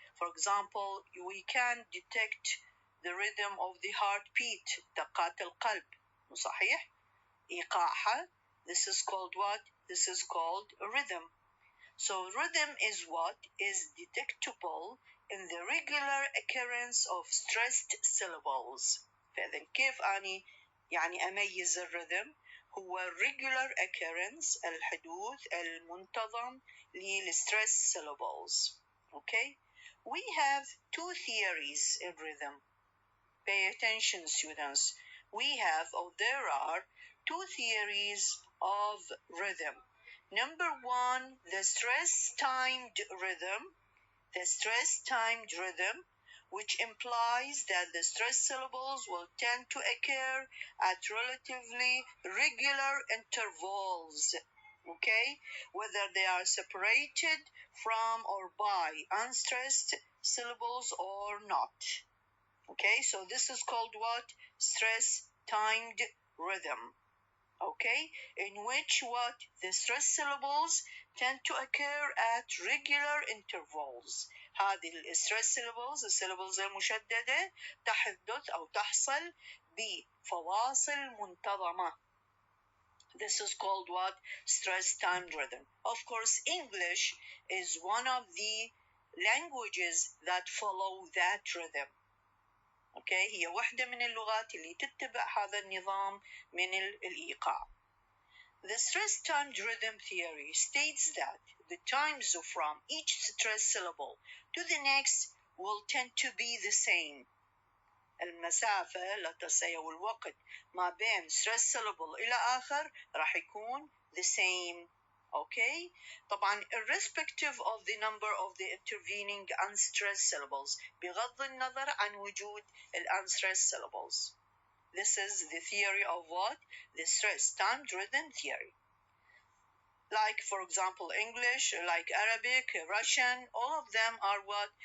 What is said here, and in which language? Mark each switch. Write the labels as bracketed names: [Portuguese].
[English] For example, we can detect the rhythm of the heartbeat, [Arabic] دقات القلب. صحيح؟ إيقاعها. [English] This is called what? This is called rhythm. So rhythm is what? Is detectable in the regular occurrence of stressed syllables. [Arabic] فإذا كيف أني يعني أميز الرhythm؟ هو [English] regular occurrence, [Arabic] الحدوث المنتظم للstressed syllables. [English] Okay? We have 2 theories in rhythm. Pay attention, students. There are 2 theories of rhythm. Number 1, the stress-timed rhythm. The stress-timed rhythm, which implies that the stress syllables will tend to occur at relatively regular intervals, okay, whether they are separated from or by unstressed syllables or not. Okay, so this is called what? Stress-timed rhythm. Okay, in which what? The stress syllables tend to occur at regular intervals, [Arabic] هذه الستريس syllables السيلابلز المشددة تحدث أو تحصل بفواصل منتظمة. [English] This is called what? Stress timed rhythm. Of course, English is one of the languages that follow that rhythm. Okay, [Arabic] هي واحدة من اللغات اللي تتبع هذا النظام من الإيقاع. [English] The stress timed rhythm theory states that the times from each stress syllable to the next will tend to be the same. [Arabic] المسافة أو الوقت ما بين stress syllable إلى آخر راح يكون [English] the same. Okay. [Arabic] طبعا [English] irrespective of the number of the intervening unstressed syllables [Arabic] بغض النظر عن وجود [English] unstressed syllables. This is the theory of what? The stress timed rhythm theory. Like, for example, English, like Arabic, Russian, all of them are what?